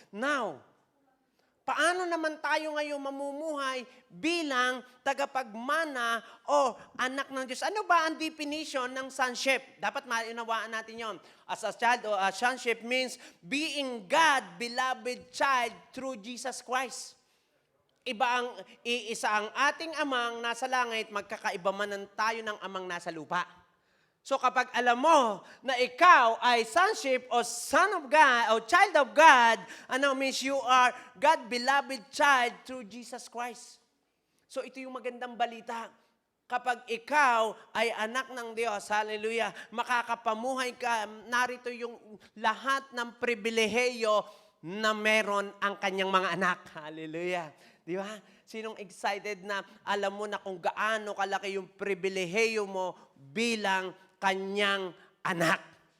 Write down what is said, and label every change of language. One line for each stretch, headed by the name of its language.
Filipino: Now, paano naman tayo ngayon mamumuhay bilang tagapagmana o anak ng Diyos? Ano ba ang definition ng sonship? Dapat mainawaan natin yon.
English: As a child or a sonship means being God, beloved child through Jesus Christ.
Filipino: Iisa ang ating amang nasa langit, magkakaiba man tayo ng amang nasa lupa.
English: So
Filipino: kapag alam mo na ikaw ay
English: sonship o son of God o child of God, means you are God beloved child through Jesus Christ.
Filipino: So ito yung magandang balita. Kapag ikaw ay anak ng Diyos, hallelujah, makakapamuhay ka, narito yung lahat ng pribileheyo na meron ang kanyang mga anak. Hallelujah. Di ba? Sinong excited na alam mo na kung gaano kalaki yung pribileheyo mo bilang kanyang anak.